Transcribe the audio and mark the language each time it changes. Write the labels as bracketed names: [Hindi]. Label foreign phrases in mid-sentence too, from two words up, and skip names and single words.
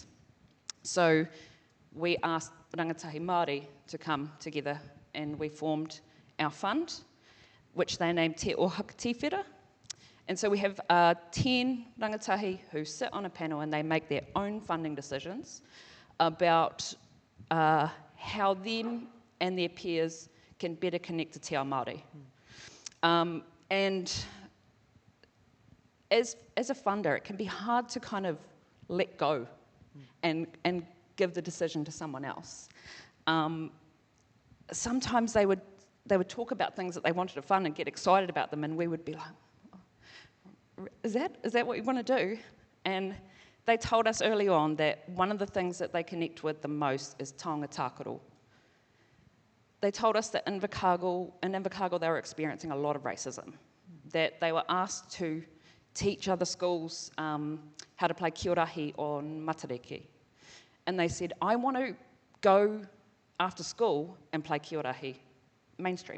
[English] So we asked [Māori] rangatahi Māori [English] to come together and we formed our fund, which they named Te Ohaka Tīwhera. And so we have 10 rangatahi who sit on a panel and they make their own funding decisions about how them and their peers can better connect to [Māori] te ao Māori. [English] And as a funder, it can be hard to kind of let go and give the decision to someone else. Sometimes they would talk about things that they wanted to fund and get excited about them, and we would be like, oh, is that what you want to do? And they told us early on that one of the things that they connect with the most is [Māori] taonga tākaro. [English] They told us that in Invercargill they were experiencing a lot of racism, that they were asked to teach other schools how to play kiorahi on matariki. And they said, I want to go after school and play kiorahi mainstream.